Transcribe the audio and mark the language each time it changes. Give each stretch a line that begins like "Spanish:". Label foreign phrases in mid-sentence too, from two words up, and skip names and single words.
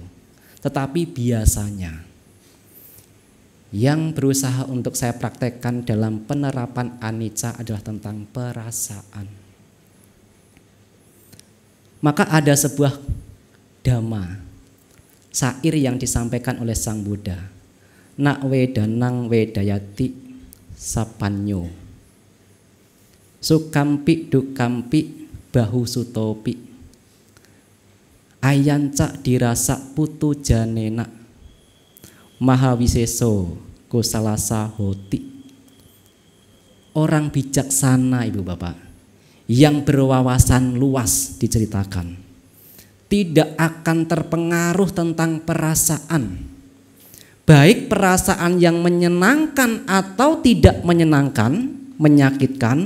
Indonesian: Tetapi biasanya yang berusaha untuk saya praktekkan dalam penerapan anicca adalah tentang perasaan. Maka ada sebuah dhamma, syair yang disampaikan oleh Sang Buddha.
Pali: Nak wedanang wedayati sapanyo, sukampi dukampi bahu sutopi, ayanca dirasa putu janena, mahawiseso kusalasa hoti.
Indonesian: Orang bijaksana Ibu Bapak yang berwawasan luas diceritakan tidak akan terpengaruh tentang perasaan, baik perasaan yang menyenangkan atau tidak menyenangkan, menyakitkan.